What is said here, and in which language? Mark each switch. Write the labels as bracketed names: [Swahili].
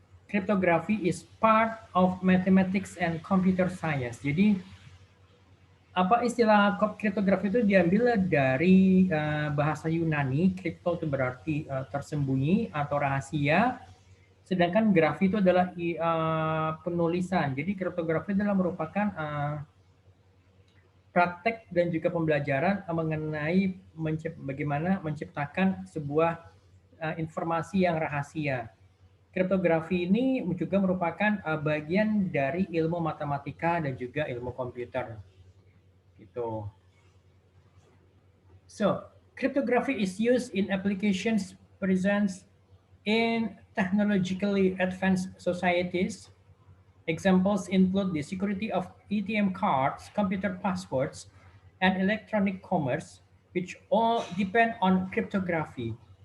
[English] Cryptography is part of mathematics and computer science. [Indonesian] Jadi apa istilah kriptografi itu diambil dari bahasa Yunani. Kripto itu berarti tersembunyi atau rahasia, sedangkan grafi itu adalah penulisan. Jadi kriptografi adalah merupakan praktek dan juga pembelajaran mengenai bagaimana menciptakan sebuah informasi yang rahasia. Kriptografi ini juga merupakan bagian dari ilmu matematika dan juga ilmu komputer. Gitu. [English] So, cryptography is used in applications present in technologically advanced societies. Examples include the security of ATM cards, computer passwords, and electronic commerce, which all depend on cryptography.